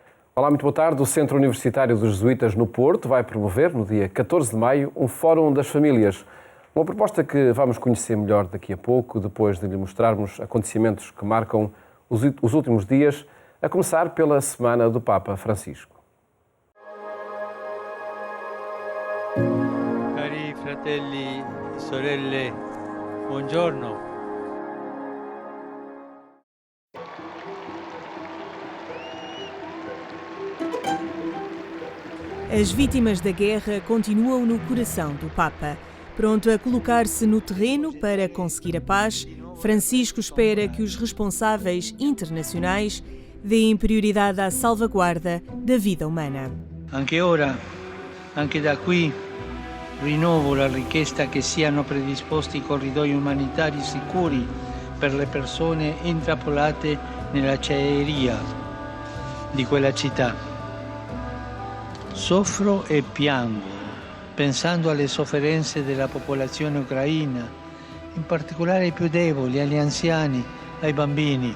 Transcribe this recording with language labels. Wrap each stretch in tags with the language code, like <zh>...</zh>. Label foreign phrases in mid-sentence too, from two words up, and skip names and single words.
<pt>Olá, muito boa tarde. O Centro Universitário dos Jesuítas no Porto vai promover, no dia 14 de maio, um Fórum das Famílias. Uma proposta que vamos conhecer melhor daqui a pouco, depois de lhe mostrarmos acontecimentos que marcam os últimos dias, a começar pela Semana do Papa Francisco.</pt> <it>Cari fratelli e sorelle, buongiorno.</it> <pt>As vítimas da guerra continuam no coração do Papa. Pronto a colocar-se no terreno para conseguir a paz, Francisco espera que os responsáveis internacionais deem prioridade à salvaguarda da vida humana.</pt> <it>Anche ora, anche da qui, rinnovo la richiesta che siano predisposti corridoi umanitari sicuri per le persone intrappolate nella acciaieria di quella città. Soffro e piango, pensando alle sofferenze della popolazione ucraina, in particolare ai più deboli, agli anziani, ai bambini.</it>